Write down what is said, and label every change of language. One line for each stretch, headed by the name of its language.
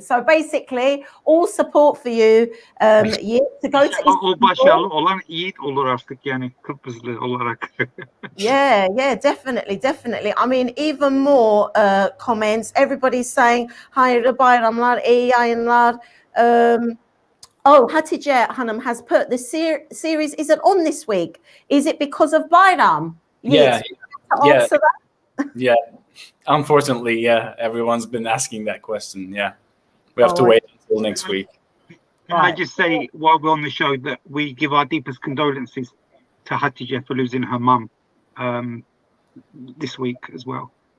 English: So basically, all support for you, Yiğit, to go to Istanbul.
Turkish: O başarılı olan Yiğit olur artık, yani Kıbrıslı olarak.
English: Yeah, definitely. I mean, even more comments. Everybody's saying,
Turkish: hayırlı bayramlar, iyi yayınlar.
English: Hatice Hanım has put, the series isn't on this week. Is it because of Bayram? Yeah. Answer that? Yeah. Unfortunately, yeah, everyone's been asking that question. Yeah, we have to wait until next week. Can I just say, while we're on the show, that we give our deepest condolences to Hatice for losing her mum this week as well.